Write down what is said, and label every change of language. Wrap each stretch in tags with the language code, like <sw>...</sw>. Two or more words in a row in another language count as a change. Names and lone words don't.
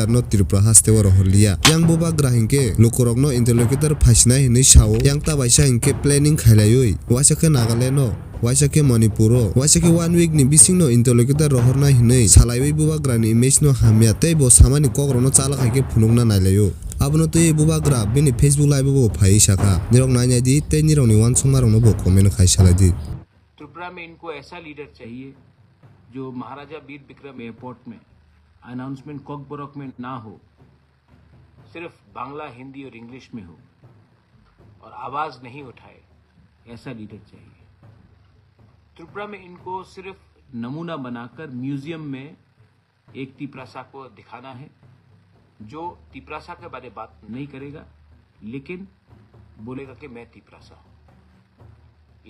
<trp>no Tripura haste oro holia yang bubagra hinke lukurok no interlocutor phaisinai hinui sao yang tabaisa hinke planning khailaiui wasakhe Nagaland no waisake Manipuro waisake 1 week ni bising no interlocutor rohorna hinui salaiwi bubagra ni image no hamya tei bo samani kokro no chala khaike phunukna nailayo abono tui bubagra bini Facebook live bo phai saka nirok nainai di tei nirok ni wansungma rok no bo comment khai salai di</trp> <hi>त्रिपुरा में इनको ऐसा लीडर चाहिए जो महाराजा वीर विक्रम एयरपोर्ट में अनाउंसमेंट कॉकबोरक में ना हो, सिर्फ बांग्ला हिंदी और इंग्लिश में हो और आवाज नहीं उठाए, ऐसा लीडर चाहिए। त्रिपुरा में इनको सिर्फ नमूना बनाकर म्यूजियम में एक तिपरासा को दिखाना है जो तिपरासा के बारे में बात नहीं करेगा लेकिन बोलेगा कि मैं तिपरासा हूं।</hi>